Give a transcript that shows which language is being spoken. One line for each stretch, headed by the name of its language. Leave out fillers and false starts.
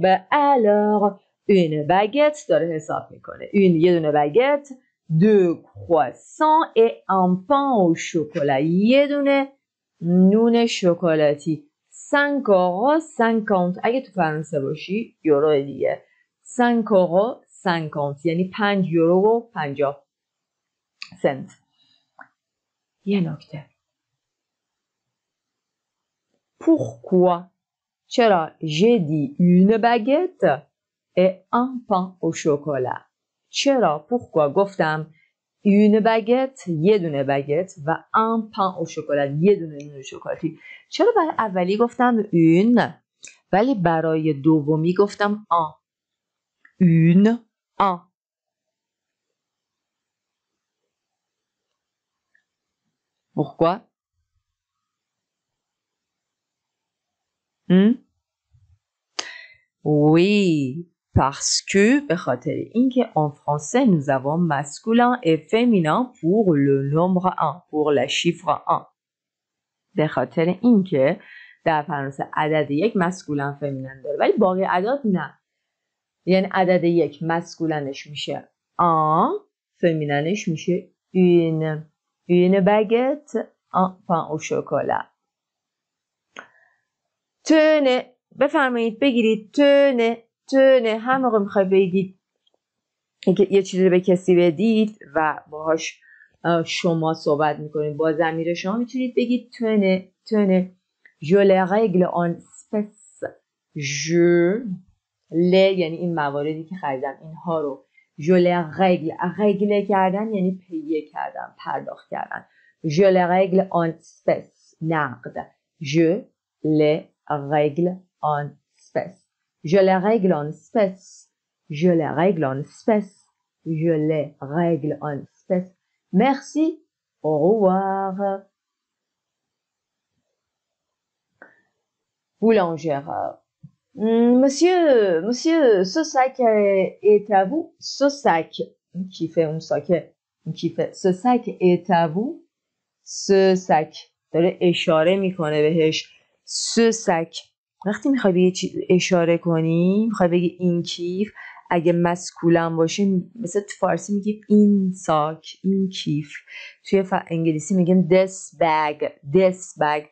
French: Alors, une baguette
Persian: داره حساب میکنه. یه دونه باگت،
French: 2 croissants et un pain au chocolat.
Persian: یه دونه نون شکلاتی.
French: 5 euros 50.
Persian: اگه تو فرانسه باشی یورو دیگه.
French: 5 euros 50
Persian: یعنی 5 یورو و 50 سنت. یه نکته.
French: Pourquoi?
Persian: چرا؟
French: J'ai dit une baguette et un pain au chocolat.
Persian: چرا؟ Pourquoi؟ گفتم
French: une baguette
Persian: یه دونه باگت و
French: un pain au chocolat
Persian: یه دونه نون شکلاتی. چرا برای اولی گفتم une ولی برای دومی گفتم un؟ un.
French: Pourquoi? Oui, parce que
Persian: به خاطر اینکه
French: en français nous avons masculin et féminin pour le nombre 1, pour la chiffre 1.
Persian: به خاطر اینکه در فرانسه عدد 1 مسکولن فمینن داره ولی باقی اعداد نه. یعنی عدد 1 مسکولنش میشه 1، فمیننش میشه
French: une baguette, un pain au chocolat. Tenez
Persian: بفرمایید بگیرید. تونه هم موقع میخوای بگید یه چیزی رو به کسی بدید و باهاش شما صحبت میکنید با ضمیر شما، میتونید بگید تونه.
French: je les règle en espèces.
Persian: je les یعنی این مواردی که خریدم اینها رو
French: je les règle
Persian: کردن یعنی پیه کردن، پرداخت کردن.
French: je les règle en espèces نقد. je les règle en espèces. je les règle en espèces. je les règle en espèces. je les règle en espèces. Merci. Au revoir. Boulangère. Monsieur, ce sac est à vous. Ce sac qui fait un sac qui fait ce sac est à vous.
Persian: ce sac داره اشاره میکنه بهش. ce sac وقتی میخوای به یه چیز اشاره کنی، میخوای بگی این کیف، اگه مسکولم باشه مثل تو فارسی میگیم این ساک، این کیف. توی انگلیسی میگیم
English: this bag.